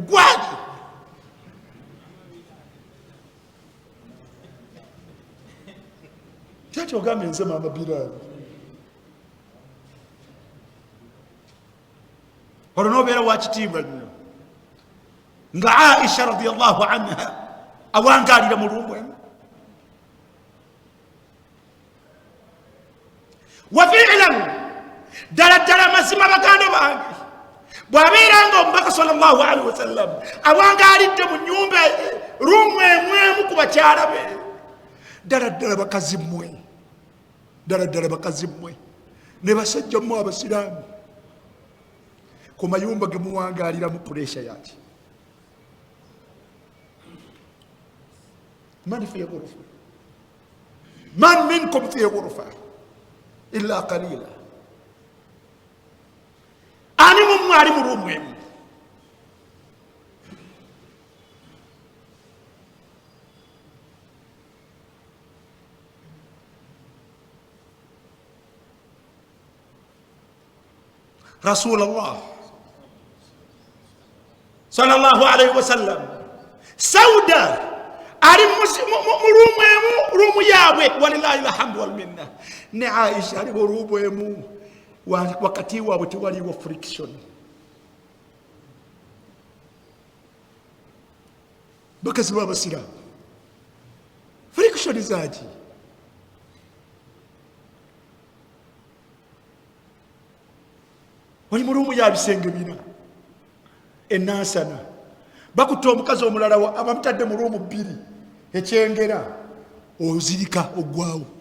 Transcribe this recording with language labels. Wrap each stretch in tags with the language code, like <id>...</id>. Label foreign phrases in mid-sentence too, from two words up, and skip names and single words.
<lg>Gwani? Kyaki ogambe nze Mama Bilali? Olwo n'obeera wa kitiibwa nnyo nga Aisha</lg> <ar>رضي الله عنها</ar> <lg>awangalira mu ruumu emu.</lg> <ar>وفعلا,</ar> <lg>ddala ddala mazima baganda bange, bw'abeeranga omubaka</lg> <ar>صلى الله عليه وسلم</ar> <lg>awangalidde mu nnyumba ruumu emu ku bakyala be, ddala ddala bakazi mmwe, ddala ddala bakazi mmwe ne basajja mmwe abasiraamu, ku mayumba ge muwangaliramu puresha yaki?</lg> <ar>من في غرفة، من منكم في غرفة إلا قليلا,</ar> <lg>ani mumwe ali mu ruumu emu?</lg> <ar>رسول الله صلى الله عليه وسلم,</ar> <lg>Sauda ali mu ruumu emu, ruumu yaabwe,</lg> <ar>ولله الحمد والمنة.</ar> <lg>Ne Aisha ali mu ruumu emu, wakati waabwe tewaliwo friction. Bakazi b'abasiraamu, friction zaaki? Wali mu ruumu ya bisenge bina, ennansana, bakutta omukazi omulala abamutadde mu ruumu bbiri, ekyengera ozirika oggwawo.</lg>